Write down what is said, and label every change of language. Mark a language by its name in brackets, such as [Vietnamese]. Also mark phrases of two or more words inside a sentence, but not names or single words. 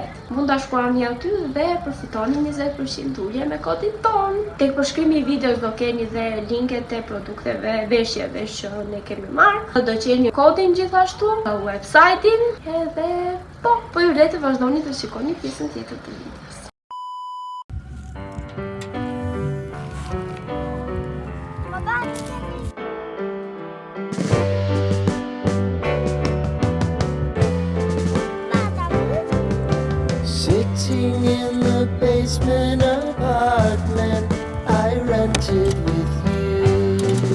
[Albanian] Mund ta shkruani aty dhe përfitoni 20% ulje me kodin ton. Tek përshkrimi i videos do keni dhe linket e produkteve, veshjeve që ne kemi marrë. Do gjeni kodin gjithashtu, website-in edhe po ju le të vazhdoni të shikoni pjesën tjetër të videos. [English] Sitting in the basement apartment I rented with you.